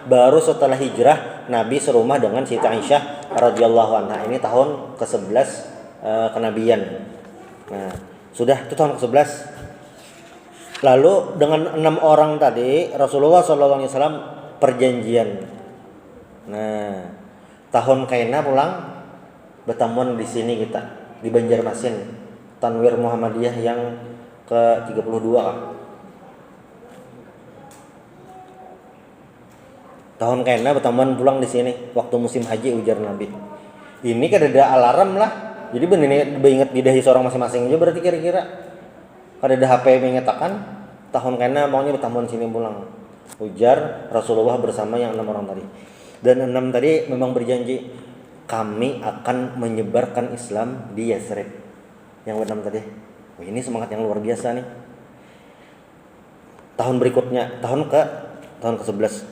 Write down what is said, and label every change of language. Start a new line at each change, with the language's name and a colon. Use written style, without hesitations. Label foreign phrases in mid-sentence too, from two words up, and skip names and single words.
Indonesian: Baru setelah hijrah Nabi serumah dengan Siti Aisyah
Arabic: رضي الله عنها.
Indonesian: Ini tahun ke-11 kenabian. Nah, sudah itu tahun ke-11. Lalu dengan 6 orang tadi Rasulullah SAW perjanjian.
Banjar: Nah, tahun kaina pulang bertamuan di sini kita di Banjarmasin, Tanwir Muhammadiyah yang ke-32 kan. Tahun kaina bertamuan pulang di sini waktu musim haji ujar Nabi.
Indonesian: Ini kan ada alarm lah. Jadi benar ingat di dahi seorang masing-masing aja berarti kira-kira.
Banjar: Kada ada HP mengatakan tahun kaina maunya bertamuan sini pulang.
Indonesian: Ujar Rasulullah bersama yang 6 orang tadi. Dan 6 tadi memang berjanji kami akan menyebarkan Islam di Yathrib. Yang 6 tadi. Wah, ini semangat yang luar biasa nih. Tahun berikutnya, tahun ke-11.